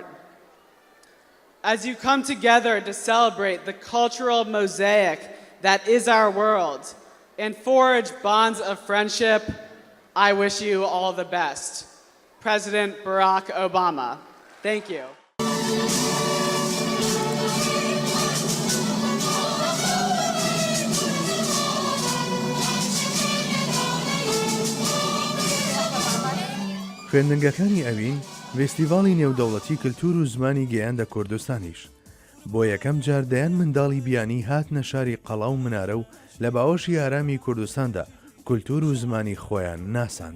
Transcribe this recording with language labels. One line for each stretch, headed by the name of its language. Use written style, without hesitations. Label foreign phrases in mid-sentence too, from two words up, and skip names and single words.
English: As you come together to celebrate the cultural mosaic that is our world and forge bonds of friendship, I wish you all the best. President Barack Obama. Thank you.
Central Kurdish: خوێندنگەکانی ئەوین فێستیڤاڵی نێودەوڵەتی کللتور و زمانی گەیاندە کوردستانیش بۆ یەکەم جار دەیان منداڵی بیانی هاتنە شاری قەڵا و منارە و لە باوەشی ئارامی کوردستاندا کولتور و زمانی خۆیان ناساند.